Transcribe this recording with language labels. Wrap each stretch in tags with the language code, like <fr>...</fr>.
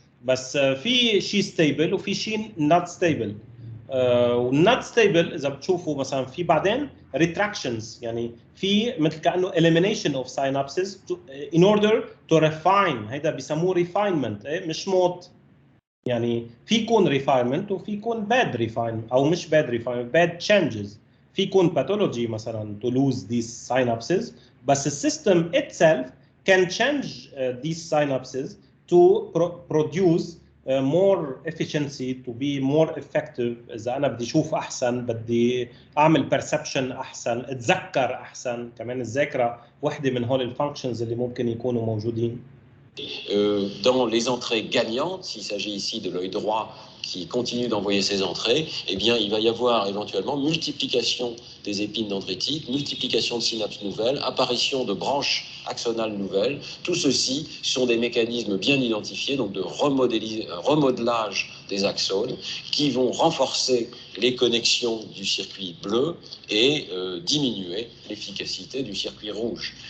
<ar>بس في شيء stable وفي شيء not stable.</ar> <en>not stable</en> <ar>اذا بتشوفوا مثلا في بعدين retractions، يعني في مثل كانه</ar> <en>elimination of synapses in order to refine.</en> <ar>هيدا بيسموه refinement، مش موت. يعني في يكون refinement وفي يكون bad refinement او مش bad refinement،</ar> <en>bad changes.</en> <ar>في يكون</ar> <en>pathology مثلا to lose these synapses،</en> <ar>بس السيستم</ar> <en>itself can change these synapses to produce more efficiency, to be more effective.</en> <ar>إذا أنا بدي أشوف أحسن، بدي أعمل perception أحسن، أتذكر أحسن. كمان الذاكرة واحدة من هول الفانكشنز اللي ممكن يكونوا موجودين.</ar> <fr>Dans les entrées gagnantes, s'il s'agit ici de l'œil droit qui continue d'envoyer ses entrées, eh bien, il va y avoir éventuellement multiplication des épines dendritiques, multiplication de synapses nouvelles, apparition de branches axonales nouvelles. Tout ceci sont des mécanismes bien identifiés, donc de remodelage des axones, qui vont renforcer les connexions du circuit bleu et diminuer l'efficacité du circuit rouge.</fr>